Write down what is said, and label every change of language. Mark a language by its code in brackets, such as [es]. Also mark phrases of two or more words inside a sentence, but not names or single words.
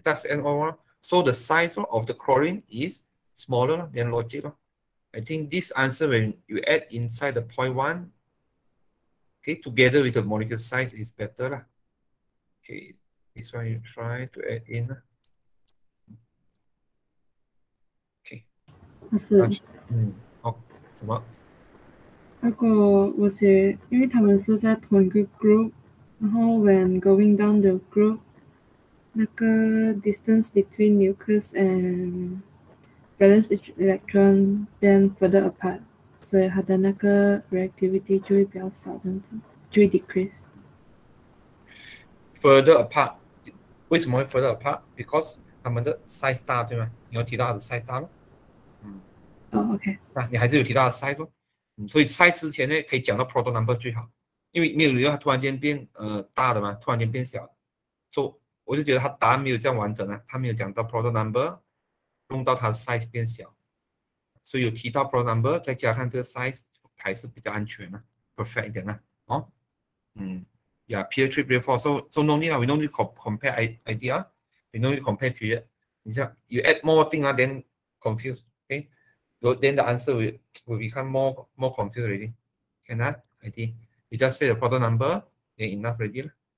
[en] That's NO1. So the size of the chlorine is smaller than logic. I think this answer, when you add inside the 0.1, okay, together with the molecule size is better. Okay, this one you try to add in. Okay. [zh] 好，什么？如果我写，因为他们是在同一个 group，然后 [en] when going down the group，那个 distance between nucleus and valence electron 变 further apart， [zh] 所以它的那个 reactivity 就会比较少，这样子就会 decrease。 [en] Further apart， [zh] 为什么会 [en] further apart？ [zh] Because 它们的 size 大，对吗？你有提到它的 size 大吗？ OK。那你还是有提到 size 所以 size 之前呢，可以讲到 [en] proton number [zh] 最好，因为没有理由它突然间变大的嘛，突然间变小，所以我就觉得它答案没有这样完整啊，它没有讲到 [en] proton number， [zh] 用到它的 size 变小，所以有提到 [en] proton number， [zh] 再加上这个 size 还是比较安全的 ，perfect 一点啦， [en] Yeah, period 3, period 4. So no need, we don't need to compare idea. We don't need to compare period. You add more thing, then confused. Okay, so then the answer will become more confused already. Cannot ID. You just say the proton number, then enough already.